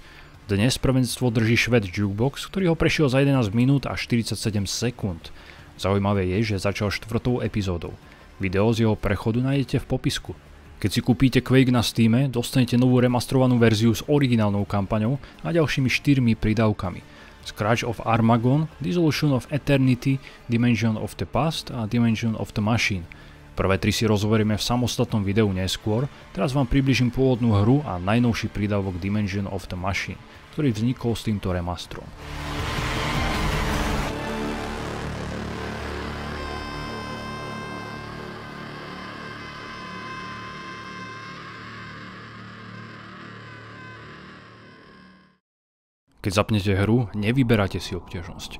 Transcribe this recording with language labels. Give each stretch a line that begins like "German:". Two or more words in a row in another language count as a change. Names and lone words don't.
Slovak: Dnes prvenstvo drží Švéd Jukebox, ktorý ho prešiel za 11 minút a 47 sekúnd. Zaujímavé je, že začal 4. epizódou. Video z jeho prechodu nájdete v popisku. Keď si kúpite Quake na Steame, dostanete novú remastrovanú verziu s originálnou kampaňou a ďalšími 4 pridávkami. Scratch of Armageddon, Dissolution of Eternity, Dimension of the Past a Dimension of the Machine. Prvé 3 si rozoberieme v samostatnom videu neskôr, teraz vám približím pôvodnú hru a najnovší prídavok Dimension of the Machine, ktorý vznikol s týmto remastrom. Keď zapnete hru, nevyberáte si obťažnosť.